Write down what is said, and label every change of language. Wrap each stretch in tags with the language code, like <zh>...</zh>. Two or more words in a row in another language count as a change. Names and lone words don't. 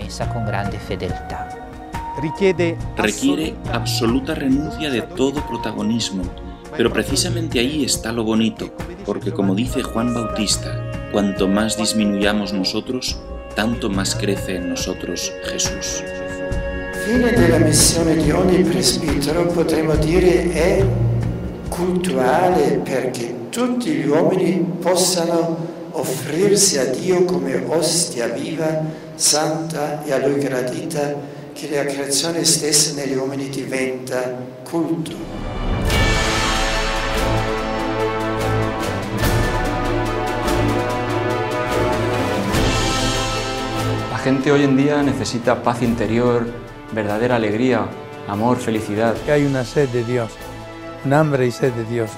<es>Requiere absoluta renuncia de todo protagonismo, pero precisamente ahí está lo bonito, porque como dice Juan Bautista, cuanto más disminuyamos nosotros, tanto más crece en nosotros Jesús.</es> <it>Fine della missione di ogni presbitero, potremmo dire, è cultuale perché tutti gli uomini possano offrirsi a Dio come ostia viva, santa e a Lui gradita, che la creazione stessa negli uomini diventa culto.</it> <es>La gente hoy en día necesita paz interior, verdadera alegría, amor, felicidad. Hay una sed de Dios, un hambre y sed de Dios.</es>